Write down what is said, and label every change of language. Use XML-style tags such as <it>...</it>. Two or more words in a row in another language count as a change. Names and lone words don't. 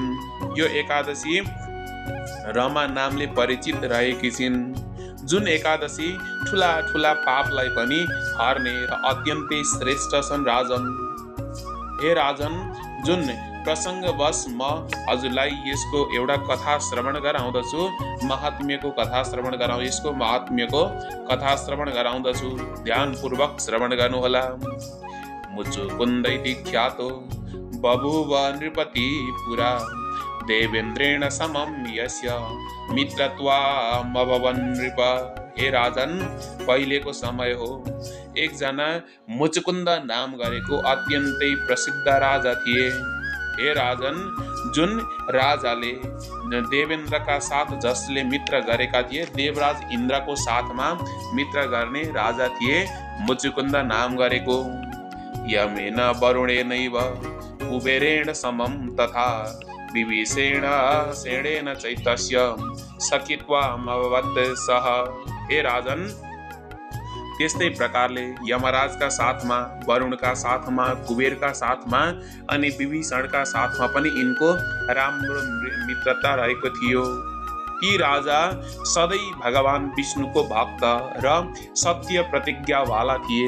<ne>यो एकादशी रमा नामले परिचित रहेकी छिन्, जुन एकादशी ठुला ठुला पापलाई पनि हर्ने र अत्यन्तै श्रेष्ठ छन्। राजन, हे राजन, जुन प्रसङ्गवश म हजुरलाई यसको एउटा कथा श्रवण गराउँदछु, महात्म्यको कथा श्रवण गराउँ, यसको महात्म्यको कथा श्रवण गराउँदछु, ध्यानपूर्वक श्रवण गर्नुहोला।</ne> <sa>मुचुकुन्द इति ख्यातो बभूव नृपति पुरा, देवेन्द्रेण समं यस्य मित्रत्वामभवन् नृप।</sa> <ne>हे राजन, पहिलेको समय हो, एकजना मुचुकुन्द नाम गरेको अत्यन्तै प्रसिद्ध राजा थिए। हे राजन, जुन राजाले देवेन्द्रका साथ जसले मित्र गरेका थिए, देवराज इन्द्रको साथमा मित्र गर्ने राजा थिए मुचुकुन्द नाम गरेको।</ne> <sa>यमेन वरुणेनैव कुबेरेण समं तथा विभीषेण सेनेन चैतस्य सखित्वमभवत् सह।</sa> <ne>हे राजन, त्यस्तै प्रकारले यमराजका साथमा, वरुणका साथमा, कुबेरका साथमा अनि विभीषणका साथमा पनि यिनको राम्रो मित्रता रहेको थियो। ती राजा सधैँ भगवान विष्णुको भक्त र सत्य प्रतिज्ञावाला थिए।</ne>